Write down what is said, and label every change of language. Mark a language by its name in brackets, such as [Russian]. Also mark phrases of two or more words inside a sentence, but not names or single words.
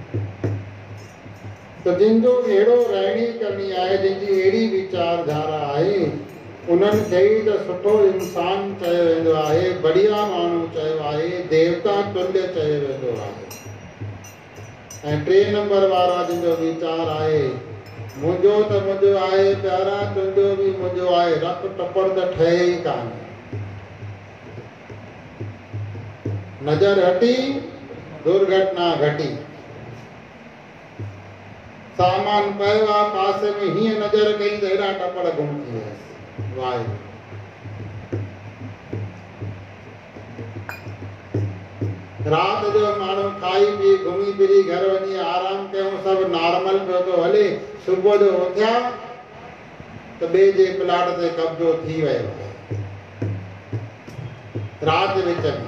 [Sindhi] तो जिनजो अहिड़ो रहणी करणी आहे, जिनजी अहिड़ी विचारधारा आहे, उन्हनि खे ई त सुठो इंसान चयो वेंदो आहे, बढ़िया माण्हू चयो आहे, देवता तुल्य चयो वेंदो आहे। ऐं 3 नंबर वारा जिनजो वीचार आहे, मुंहिंजो त मुंहिंजो आहे प्यारा, तुंहिंजो बि मुंहिंजो आहे, रख टपड़ त ठहे ई कान्हे। नज़र हटी दुर्घटना घटी, सामान पियो आहे पासे में, हीअं नज़र कई त हेॾा टपड़ गुम थी वियसि। वाहिगुरु। रात जो माण्हू खाई पी घुमी फिरी घर वञी आराम कयूं, सभु नॉर्मल पियो थो हले, सुबुह जो उथिया त ॿिए जे प्लाट ते कब्जो थी वियो आहे रात विच में।